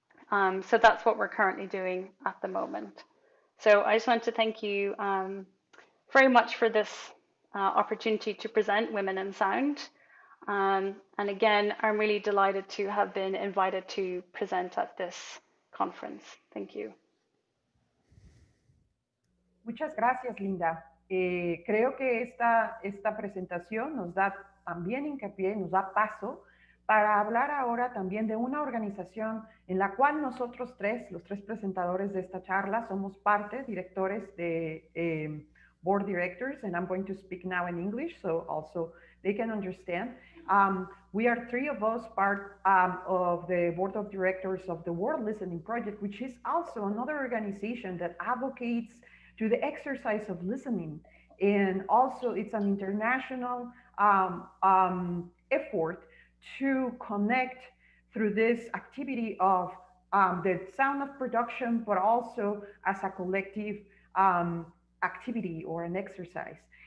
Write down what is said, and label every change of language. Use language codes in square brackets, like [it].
[en] So that's what we're currently doing at the moment. So I just want to thank you very much for this opportunity to present Women in Sound. And again, I'm really delighted to have been invited to present at this conference. Thank you. [es] Muchas gracias, Linda. Creo que esta presentación nos da también hincapié, nos da paso para hablar ahora también de una organización en la cual nosotros tres, los tres presentadores de esta charla, somos parte, directores de board directors, [en] and I'm going to speak now in English so also they can understand. We are three of us part of the board of directors of the World Listening Project, which is also another organization that advocates to the exercise of listening. And also it's an international effort to connect through this activity of the sound of production, but also as a collective activity or an exercise.